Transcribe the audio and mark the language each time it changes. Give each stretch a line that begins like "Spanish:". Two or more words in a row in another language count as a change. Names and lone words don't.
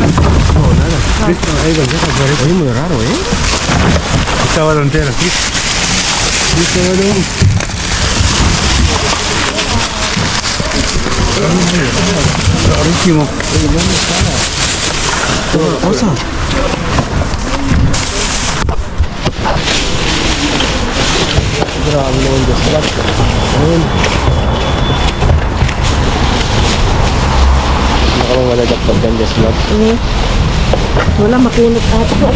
Spanish: No, nada. Esto, hay bandejas por eso. Oye, muy raro, ¿eh? Estaba entera aquí. ¿Viste, boludo? Rarísimo. Oye, ¿dónde está? Toda cosa.
Filipino: Grabe naman yung slot. Ayun. Nakamang wala dapat yung slot. Wala makunot ata.